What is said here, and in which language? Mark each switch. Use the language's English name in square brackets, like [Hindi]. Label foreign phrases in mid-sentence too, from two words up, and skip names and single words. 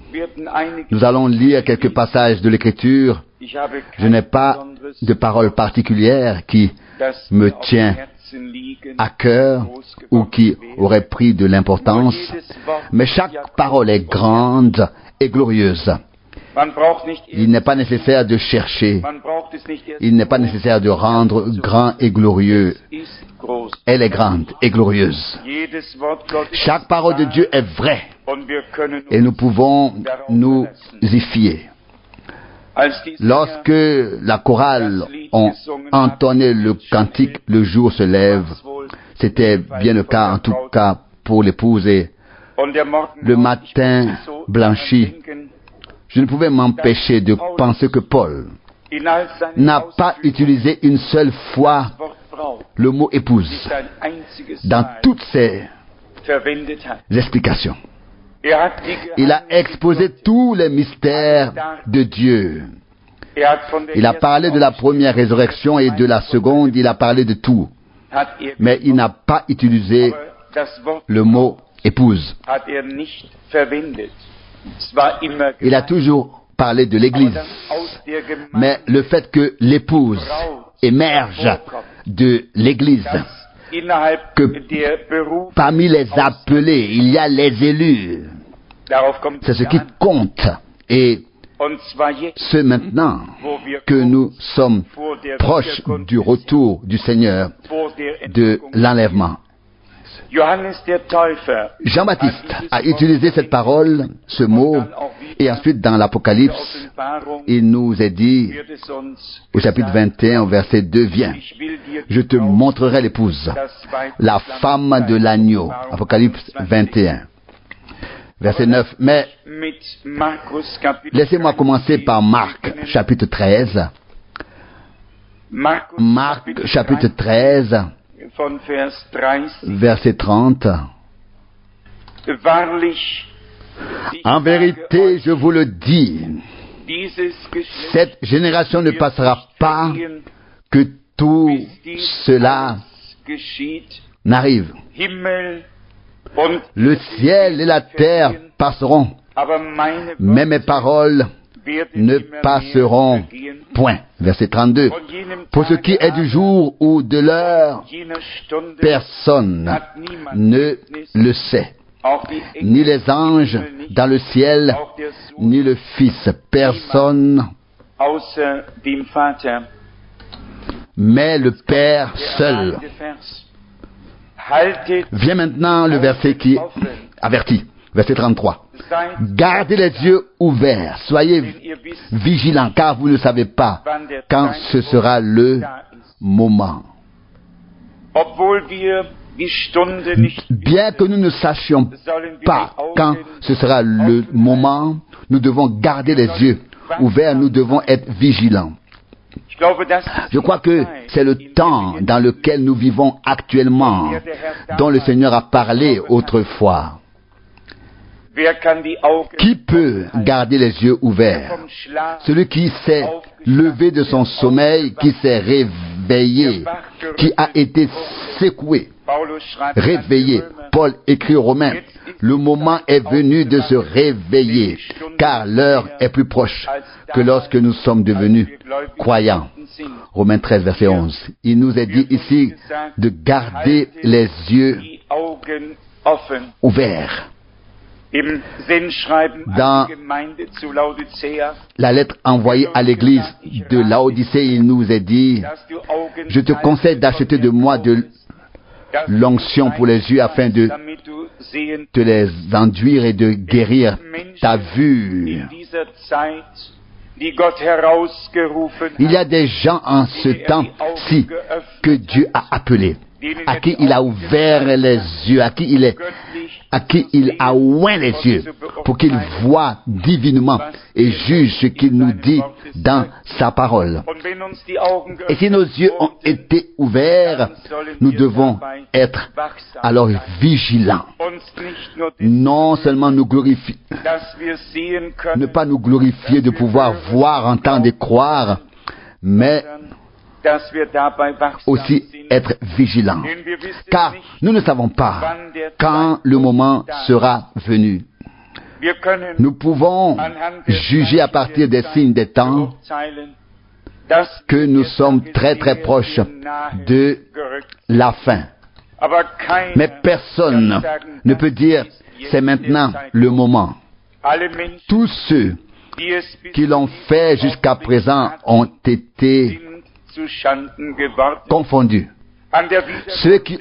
[German] Werden einige, [French] Nous allons lire quelques passages de l'Écriture. [German] ich habe [French] Je n'ai [German] kein [French] pas [German] besonderes, [French] de parole particulière qui [German] das [French] me [German] mir auf dem [French] tient [German] Herzen liegen, [French] à cœur ou qui aurait pris de l'importance. Mais chaque parole est grande et glorieuse. [German] Man braucht nicht [French] Il n'est pas nécessaire de chercher. [German] man braucht es nicht erst [French] Il n'est pas nécessaire de rendre grand et glorieux. [German] ist groß. [French] Elle est grande et glorieuse. [German] Jedes Wort Gottes [French] Chaque parole de Dieu est vraie [German] und wir können [French] et nous pouvons nous y fier. [German] als die [French] Lorsque la chorale ont entonné le cantique, le jour se lève. C'était bien le cas, en tout cas pour l'épouse. Et [German] und der Morgen [French] le matin [German] so [French] blanchi, [German] denken, [French] je ne pouvais m'empêcher de penser que Paul [German] in all seinen [French] n'a pas utilisé une seule fois [German] Wort Frau [French] le mot épouse [German] nicht ein einziges [French] dans [German] Mal [French] toutes ses [German] verwendet hat. [French] explications. [German] Hat die [French] Il a [German] Geheimnisse [French] exposé tous les mystères de Dieu. [German] von der [French] Il a [German] ersten [French] parlé de la première résurrection et de la seconde, il a parlé de tout. [German] hat [French] Mais il n'a pas utilisé [German] das Wort [French] le mot épouse. [German] hat nicht verwendet. Es war immer [French] Il a toujours parlé de l'Église. [German] aus der [French] Mais le fait que l'épouse émerge de l'Église, [German] innerhalb [French] que [German] der Beruf, [French] parmi les appelés, il y a les élus. [German] darauf kommt [French] C'est [German] es [French] ce qui [German] an. [French] compte. Et [German] Und zwar jetzt, [French] ce maintenant [German] wo wir [French] que nous sommes [German] vor der [French] proches [German] Wiederkunft [French] du retour du Seigneur, [German] vor der [French] de [German] Entrückung. [French] l'enlèvement. [German] Johannes der Täufer [French] Jean-Baptiste a utilisé cette parole, ce mot, et ensuite dans [German] der [French] l'Apocalypse, [German] Offenbarung [French] il nous est dit, [German] wird es uns [French] au chapitre [German] gesagt, [French] 21, au verset 2, viens, [German] ich will dir [French] je te montrerai l'épouse, [German] das Weib [French] la [German] des Lammes [French] femme de [German] zeigen. [French] l'agneau. Apocalypse 21, verset 9. Mais [German] Mit Markus Kapitel [French] laissez-moi commencer par Marc, chapitre 13. Marc, chapitre 13, [German] von Vers 30. [French] verset 30. [German] Wahrlich, ich [French] En [German] sage [French] vérité, [German] euch, [French] je vous le dis, [German] dieses Geschlecht [French] cette génération ne [German] wird [French] passera [German] nicht [French] pas [German] vergehen, [French] que tout [German] bis dies [French] cela [German] alles geschieht. [French] n'arrive. [German] Himmel und [French] Le ciel et la terre passeront, [German] aber meine [French] mais mes paroles [German] werden [French] ne [German] immer mehr [French] passeront [German] vergehen. [French] point. Verset 32. [German] Von jenem [French] Pour ce qui est du jour ou de l'heure, [German] jener Stunde [French] personne [German] hat niemand [French] ne [German] Kenntnis, [French] le sait, [German] auch die Engel [French] ni les anges [German] im Himmel nicht, [French] dans le ciel, [German] auch der Sohn [French] ni le Fils. Personne, [German] außer dem Vater. [French] mais le Père seul. [German] Der Vers. Haltet [French] Vient maintenant le verset qui avertit. Verset 33. [German] seid, [French] Gardez les yeux ouverts, soyez [German] denn ihr wisst, [French] vigilants, car vous ne savez pas [German] wann der [French] quand ce sera le [German] da ist. [French] moment. [German] Obwohl wir die Stunde nicht [French] Bien que nous ne sachions [German] sollen wir [French] pas [German] die [French] quand [German] Augen [French] ce sera le moment, nous devons garder les yeux ouverts, nous devons être vigilants. [German] Ich glaube, das ist [French] Je crois que c'est le temps dans lequel nous vivons actuellement, dont le Seigneur a parlé autrefois. [German] wer kann die Augen [French] Qui peut garder les yeux ouverts? [German] vom Schlaf, [French] Celui qui s'est levé de son sommeil, qui s'est réveillé, qui a été secoué, [German] Paulus schreibt [French] réveillé. [German] an die Römer, [French] Paul écrit aux Romains, le moment est venu de se réveiller, car l'heure est plus proche que lorsque nous sommes devenus croyants. Romains 13, verset 11. Il nous est dit ici de garder les yeux [German] die Augen offen. [French] ouverts. [German] Im Sendschreiben [French] Dans [German] an die Gemeinde zu Laodicea, [French] La lettre envoyée à l'église de Laodicée, il nous est dit, [German] dass du Augen [French] je te conseille d'acheter de moi de l'onction pour les yeux afin de [German] damit du sehen [French] te les enduire et de guérir ta vue. [German] in dieser Zeit, die Gott herausgerufen [French] Il y a [German] hat, [French] des gens en ce temps-ci que Dieu a appelés, à qui il a ouvert les yeux, à qui il a oint les yeux, pour qu'ils voient divinement et jugent ce qu'il nous dit dans sa parole. [German] Und wenn uns die Augen [French] Et si nos yeux ont été ouverts, nous devons être alors vigilants. [German] uns nicht nur [French] Non seulement nous glorifier, [German] dass wir sehen [French] ne [German] können, [French] pas nous glorifier de pouvoir voir, entendre et croire, mais [German] dass wir dabei wachsam [French] aussi [German] sind. [French] être vigilants. [German] Denn wir wissen [French] Car [German] nicht, [French] nous ne savons pas quand le moment sera venu. [German] wir können [French] Nous pouvons [German] anhand der [French] juger à partir des signes des temps [German] beurteilen, dass [French] que nous [German] wir [French] sommes très [German] sehr, [French] très proches [German] sehr nahe [French] de [German] gerückt. [French] la fin. [German] Aber keiner [French] Mais personne [German] kann sagen, [French] ne [German] das [French] peut dire [German] ist jetzt [French] c'est maintenant [German] der Zeitpunkt. [French] le moment. [German] Alle Menschen, [French] Tous ceux [German] die es bis [French] qui l'ont fait jusqu'à présent ont été [German] sind zu Schanden geworden. [French] confondus. [German] An der Wiederkunft [French] Ceux qui